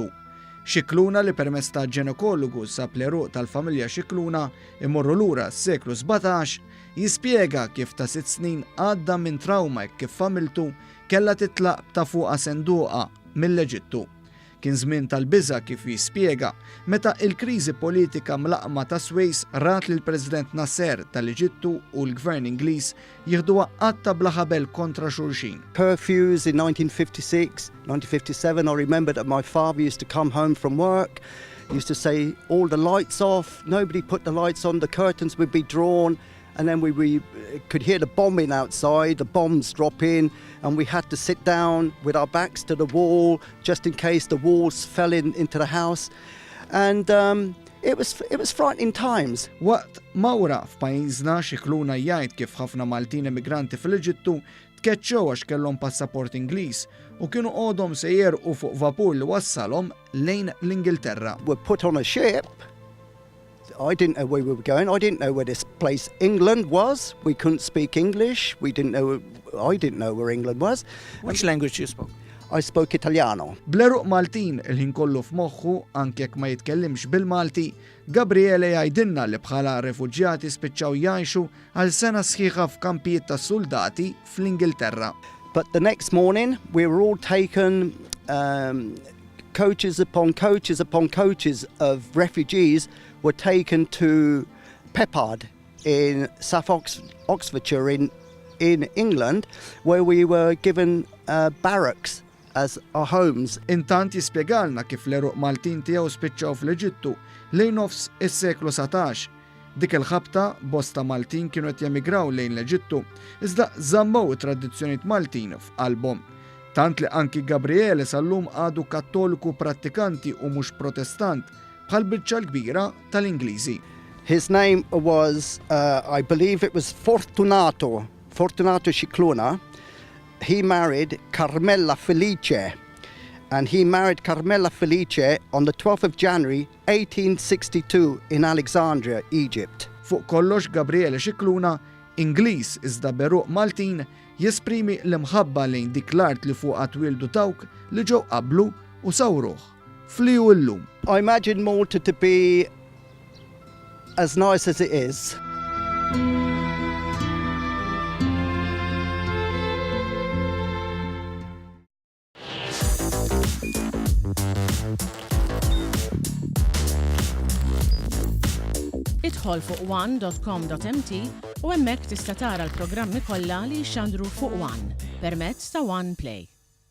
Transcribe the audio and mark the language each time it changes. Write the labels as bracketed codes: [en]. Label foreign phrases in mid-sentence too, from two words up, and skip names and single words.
[mt] Scicluna li permezz ta' ġenekologu sab l-eruq tal-familja Scicluna imorru lura s-seklu 17 jispjega kif ta' 6 snin għadda minn trauma kif familtu kellha titlaq ta' fuqha senduqa mill-Eġittu. Kien żmien tal-biża' kif jispjega meta l-kriżi politika mlaqma ta' Swejs rat lill President Nasser tal-Eġittu u l-Gvern Ingliż jieħduha qatta bla ħabel kontra xulxin. [en] Curfews in 1956, 1957, I remember that my father used to come home from work, used to say all the lights off, nobody put the lights on, the curtains would be drawn, and then we could hear the bombing outside, the bombs drop in, and we had to sit down with our backs to the wall just in case the walls fell into the house. And it was frightening times. [mt] Waqt mawra f'pajjiżna Scicluna jgħid kif ħafna Maltin immigranti fil-Eġittu tkeċċew għax kellhom passaport Ingliż u kienu għodhom se jerqu fuq vapur li wassalhom lejn l-Ingilterra. [en] We were put on a ship. I didn't know where we were going. I didn't know where this place England was. We couldn't speak English. I didn't know where England was. Which language you spoke? I spoke Italiano. [mt] Bl-eruq Maltin il-ħin kollu f'moħħu anke jekk ma jitkellimx bil-Malti, Gabriele jgħidilna li bħala refuġjati spiċċaw jgħixu għal sena sħiħa f'kampijiet ta' soldati fl-Ingilterra. [en] But the next morning we were all taken coaches upon coaches of refugees were taken to Peppard in South Oxfordshire in England, where we were given barracks as our homes. [mt] Intant jispjegalna kif l-eruq Maltin tiegħu spiċċaw fl-Eġittu lejn nofs is-seklu 17. Dik il-ħabta bosta Maltin kienu qed jemigraw lejn l-Eġittu, iżda żammew it-tradizzjonijiet Maltin f'qalbhom. Tant li anki Gabriele sal-lum għadu kattoliku prattikanti u mhux protestant bħal biċċa l-kbira tal-Ingliżi. [en] His name was, I believe it was Fortunato Scicluna. He married Carmela Felice, and he married Carmela Felice on the 12th of January 1862 in Alexandria, Egypt. [mt] Fuq kollox Gabriele Scicluna, Ingliż iżda beruq Maltin, jesprimi l-imħabba lejn dik l-art li fuqha twildu dawk li ġew qablu u sawruh. Fliju llum. [en] I imagine Malta to be as nice as it is. [mt] Idħol fuq one.com.mt u hemmhekk tista' tara l-programmi kollha li jxandru fuq One permezz ta' One Play.